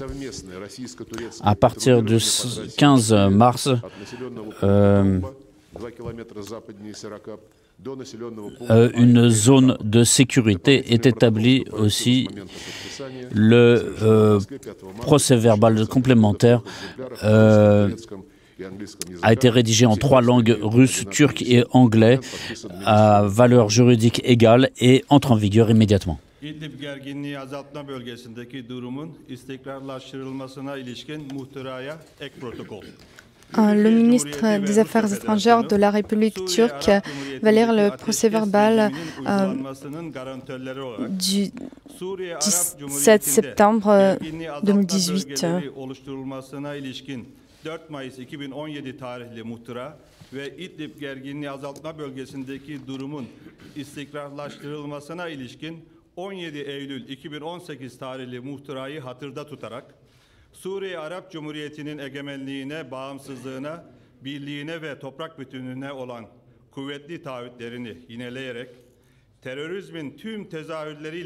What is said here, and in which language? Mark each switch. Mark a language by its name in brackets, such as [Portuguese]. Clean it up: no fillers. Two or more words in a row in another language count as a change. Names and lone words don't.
[French] À partir du 15 mars, une zone de sécurité est établie aussi. Le procès-verbal complémentaire a été rédigé en 3 langues, russe, turc et anglais, à valeur juridique égale et entre en vigueur immédiatement. [Turkish] İdlib gerginliği azaltma bölgesindeki durumun istikrarlaştırılmasına ilişkin muhtıraya ek protokol. [French] Le ministre des Affaires étrangères de la République turque va lire le procès-verbal du 17 septembre 2018. [Turkish] 4 Mayıs 2017 tarihli muhtıra ve İdlib gerginliği azaltma bölgesindeki durumun istikrarlaştırılmasına ilişkin 17 Eylül 2018 tarihli muhtırayı hatırda tutarak Suriye Arap Cumhuriyeti'nin egemenliğine, bağımsızlığına, birliğine ve toprak bütünlüğüne olan kuvvetli taahhütlerini yineleyerek terörizmin tüm tezahürleriyle